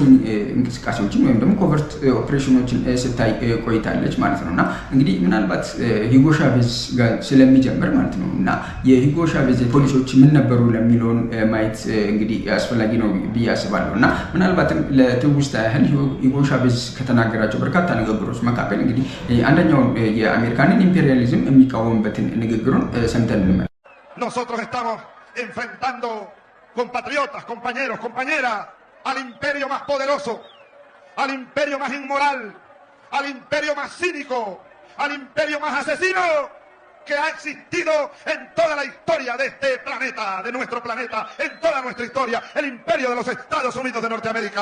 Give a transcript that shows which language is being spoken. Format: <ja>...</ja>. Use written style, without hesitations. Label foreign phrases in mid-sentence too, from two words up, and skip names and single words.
<am>እንቅስቃሴዎችን ወይም ደግሞ</am> <en>covert operations</en> <am>ስታይ ቆይታለች ማለት ነው። እና እንግዲህ ምናልባት ሂጎ ሻቬዝ ጋር ስለሚጀምር ማለት ነው እና የሂጎ ሻቬዝ ፖሊሲዎች ምን ነበሩ ለሚለውን ማየት እንግዲህ አስፈላጊ ነው ብዬ አስባለሁ። እና ምናልባትም ለትውስታ ያህል ሂጎ ሻቬዝ ከተናገራቸው በርካታ ንግግሮች መካከል እንግዲህ አንደኛውን የአሜሪካንን ኢምፔሪያሊዝም የሚቃወምበትን ንግግሩን ሰምተን እንመለስ።</am> <es>Nosotros estamos enfrentando compatriotas, compañeros, compañeras, al imperio más poderoso, al imperio más inmoral, al imperio más cínico, al imperio más asesino que ha existido en toda la historia de este planeta, de nuestro planeta, en toda nuestra historia, el imperio de los Estados Unidos de Norteamérica.</es>